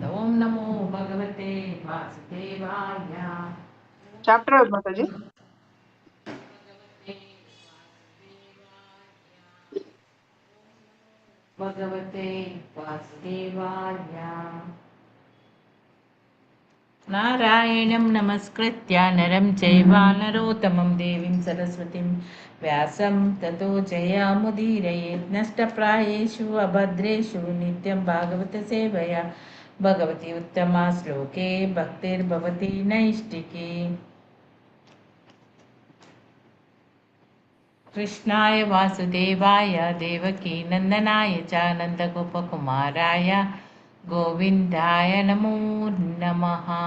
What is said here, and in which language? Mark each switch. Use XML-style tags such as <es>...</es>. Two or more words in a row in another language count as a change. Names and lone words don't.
<sa>ಓಂ ನಮೋ ಭಗವತೆ ವಾಸುದೇವಾಯ.</sa> <kn>ಚಾಪ್ಟರ್ ಯಾವ್ದು ಮಾತಾಜಿ?</kn> <sa>ಭಗವತೆ ವಾಸುದೇವಾಯ. ನಾರಾಯಣಂ ನಮಸ್ಕೃತ್ಯ ನರಂ ಚೈವ ನರೋತ್ತಮಂ ದೇವೀಂ ಸರಸ್ವತಿಂ ವ್ಯಾಸಂ ತತೋ ಜಯಮುದೀರಯೇತ್. ನಷ್ಟಪ್ರಾಯೇಷು ಅಭದ್ರೇಷು ನಿತ್ಯಂ ಭಾಗವತ ಸೇವಯ ಭಗವತಿ ಉತ್ತಮ ಶ್ಲೋಕೆ ಭಕ್ತಿರ್ಭವತಿ ನೈಷ್ಟಿಕಿ. ಕೃಷ್ಣಾಯ ವಾಸುದೇವಾಯ ದೇವಕಿ ನಂದನಾಯ ಚ ನಂದಗೋಪಕುಮಾರಾಯ ಗೋವಿಂದಾಯ ನಮೋ ನಮಃ.</sa>